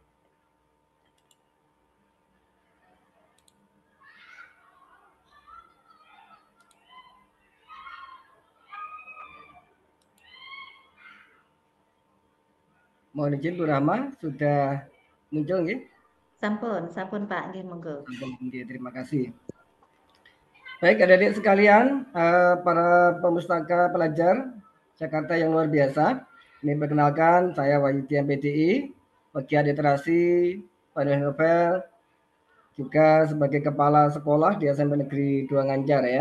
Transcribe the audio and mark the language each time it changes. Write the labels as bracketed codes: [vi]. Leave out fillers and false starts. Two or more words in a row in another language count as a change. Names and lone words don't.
[id] Mohon izin Bu Rahma, sudah muncul nggih? [jv] Sampun Pak, nggih monggo. [id] Terima kasih. Baik adik-adik sekalian, para pemustaka pelajar Jakarta yang luar biasa. Ini perkenalkan, saya Wahyudi MPDI, pegiat literasi, penulis novel, juga sebagai kepala sekolah di SMP Negeri 2 Nganjar ya.